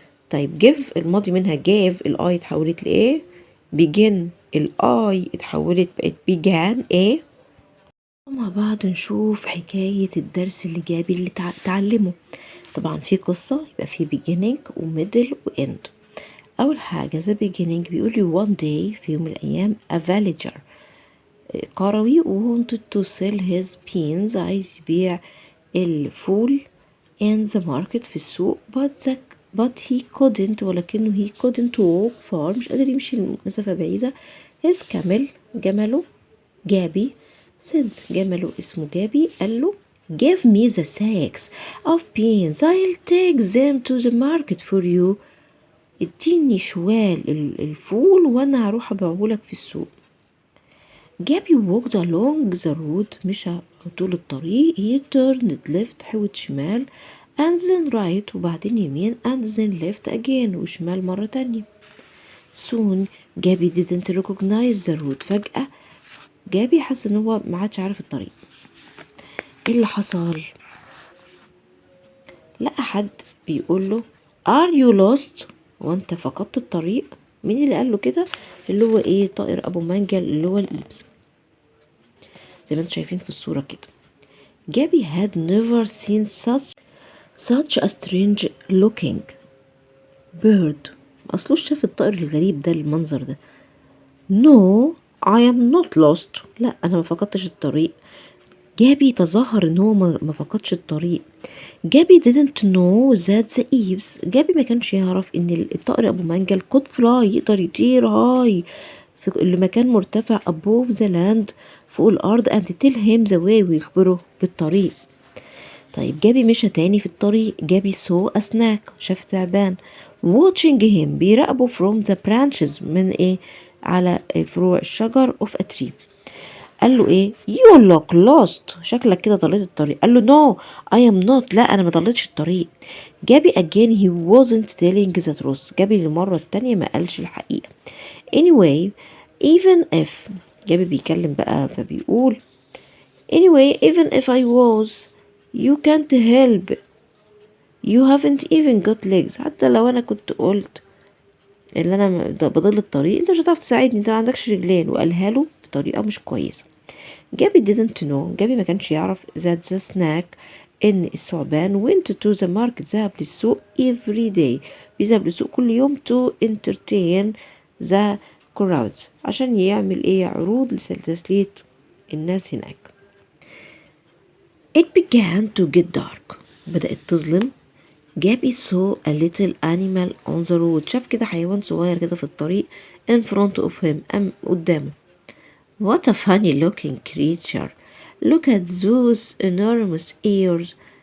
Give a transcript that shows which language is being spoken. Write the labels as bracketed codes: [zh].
[ar] طيب give الماضي منها gave الاي اتحولت لايه، begin الاي اتحولت بقت began ايه. مع بعض نشوف حكاية الدرس اللي جابي اللي تعلمه. طبعا في قصة يبقى في beginning وmiddle وend. أول حاجة [en] the beginning [ar] بيقولي [en] one day [ar] في يوم من الأيام [en] a villager [ar] قروي [en] wanted to sell his beans [ar] عايز يبيع الفول [en] in the market [ar] في السوق [en] but he couldn't [ar] ولكنه [en] he couldn't walk far [ar] مش قادر يمشي مسافة بعيدة [en] his camel [ar] جمله [en] Gabi [ar] جمله اسمه جابي قال له [en] give me the sacks of beans I'll take them to the market for you [ar] اديني شوال الفول وانا هروح ابيعهولك في السوق. [en] Gabi walked along the road [ar] مشى طول الطريق [en] he turned left [ar] حود شمال [en] and then right [ar] وبعدين يمين [en] and then left again [ar] وشمال مرة تانية. soon جابي [en] didn't recognize the road [ar] فجأة جابي حس ان هو ما عادش عارف الطريق. ايه اللي حصل؟ لقى حد بيقول له [en] are you lost [ar] وانت فقدت الطريق. مين اللي قال له كده؟ اللي هو ايه طائر ابو منجل اللي هو الإبس زي ما انتم شايفين في الصورة كده. [en] Gabi had never seen such a strange looking bird [ar] اصلوش شاف الطائر الغريب ده المنظر ده. [en] no I am not lost [ar] لا انا ما فقدتش الطريق. جابي تظاهر ان هو ما فقدش الطريق. جابي [en] didn't know that the Eves [ar] جابي ما كانش يعرف ان الطائر ابو منجل [en] could fly [ar] يقدر يطير هاي في المكان مرتفع [en] above the land [ar] فوق الارض [en] and tell him the way [ar] ويخبره بالطريق. طيب جابي مشى تاني في الطريق. [en] Gabi saw a snake [ar] شاف ثعبان [en] watching him [ar] بيراقبه [en] from the branches [ar] من ايه على فروع الشجر [en] of a tree. [ar] قال له ايه [en] you look lost [ar] شكلك كده ضليت الطريق. قال له [en] no I am not [ar] لا انا ما ضليتش الطريق. جابي [en] again he wasn't telling the truth [ar] جابي للمرة التانية ما قالش الحقيقة. [en] anyway even if [ar] جابي بيكلم بقى فبيقول [en] anyway even if I was you can't help you haven't even got legs [ar] حتى لو انا كنت قلت اللي انا بضل الطريق انت مش هتعرف تساعدني انت ما عندكش رجلين. وقالها له بطريقة مش كويسة. جابي [en] didn't know [ar] جابي ما كانش يعرف [en] that the snack [ar] ان الثعبان [en] went to the market [ar] ذهب للسوق [en] every day [ar] بيذهب للسوق كل يوم [en] to entertain the crowds [ar] عشان يعمل ايه عروض لتسلية الناس هناك. [en] it began to get dark [ar] بدأت تظلم. [en] Gabi saw a little animal on the road [ar] شاف كده حيوان صغير كده في الطريق [en] in front of him [ar] قدامه. [en] What a funny looking creature. Look at those enormous ears.